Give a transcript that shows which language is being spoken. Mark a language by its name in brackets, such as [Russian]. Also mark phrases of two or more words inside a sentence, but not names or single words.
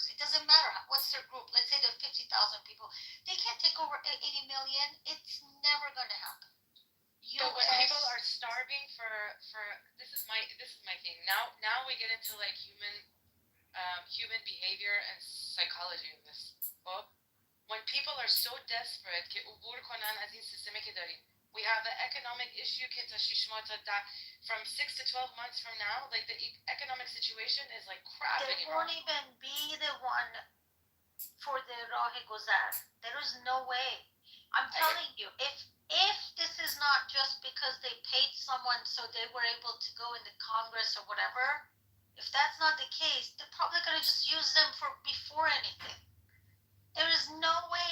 [English] It doesn't matter what's their group. Let's say there are 50,000 people. They can't take over 80 million. It's never going to happen. But when people are starving for this is my thing. Now we get into like human behavior and psychology of this. Well, when people are so desperate [Persian] که عبور کنن از این سیستمی که داریم. [English] We have an economic issue [Persian] که تا 6 ماه تا [English] from 6 to 12 months from now, like the economic situation is like crap. They won't even be the one for the [Persian] راه گذر. [English] There is no way. I'm telling you, if this is not just because they paid someone so they were able to go in the Congress or whatever, if that's not the case, they're probably going to just use them for before anything. There is no way.